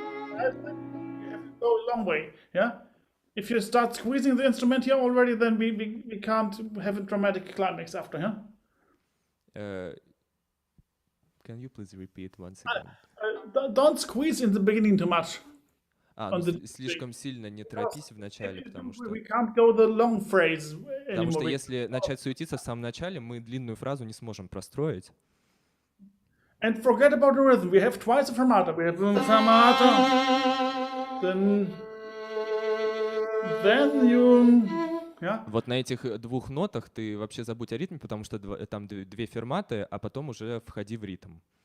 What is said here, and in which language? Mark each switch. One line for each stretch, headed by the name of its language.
English: You have to go a long way, yeah. If you start squeezing the instrument here already, then we can't have a dramatic climax after, yeah. Can you please repeat once again? Don't squeeze in the beginning too much.
Russian: Ну, слишком сильно не торопись в начале, потому что
English: We can't go the long phrase anymore.
Russian: если начать суетиться в самом начале, мы длинную фразу не сможем простроить.
English: And forget about the rhythm. We have twice a fermata. We have fermata. Then you, yeah.
Russian: Вот на этих двух нотах ты вообще забудь о ритме, потому что там две ферматы, а потом уже входи в ритм.